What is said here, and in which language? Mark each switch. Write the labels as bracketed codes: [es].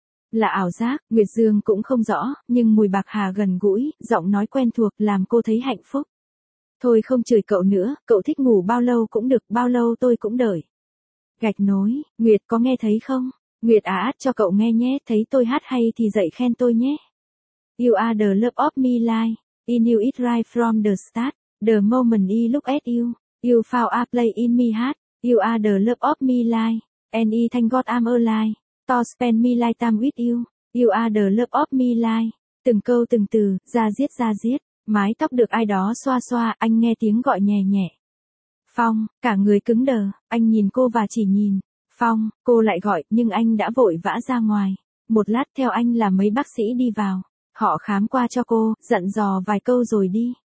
[vi] Là ảo giác, Nguyệt Dương cũng không rõ, nhưng mùi bạc hà gần gũi, giọng nói quen thuộc làm cô thấy hạnh phúc. Thôi không chửi cậu nữa, cậu thích ngủ bao lâu cũng được, bao lâu tôi cũng đợi. Gạch nối, Nguyệt có nghe thấy không? Nguyệt à, cho cậu nghe nhé, thấy tôi hát hay thì dậy khen tôi nhé. [en] You are the love of me life, I knew it right from the start, the moment I look at you, you found a place in me heart, you are the love of me life, and I thank God I'm alive. To spend my lifetime with you, you are the love of my life. [vi] Từng câu từng từ, ra diết, mái tóc được ai đó xoa xoa, anh nghe tiếng gọi nhẹ nhẹ. Phong, cả người cứng đờ, anh nhìn cô và chỉ nhìn. Phong, cô lại gọi, nhưng anh đã vội vã ra ngoài. Một lát theo anh là mấy bác sĩ đi vào. Họ khám qua cho cô, dặn dò vài câu rồi đi.